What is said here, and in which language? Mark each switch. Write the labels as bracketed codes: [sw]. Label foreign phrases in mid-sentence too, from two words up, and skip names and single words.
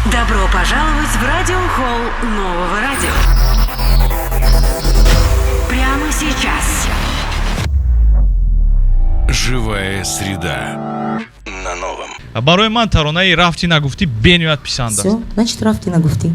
[ru] Добро пожаловать в радиохолл нового радио. Прямо сейчас. Живая среда. На новом. [tg] барои ман таронаи рафти нагуфти бениёд писанд аст. [ru] Всё, значит, рафти нагуфти.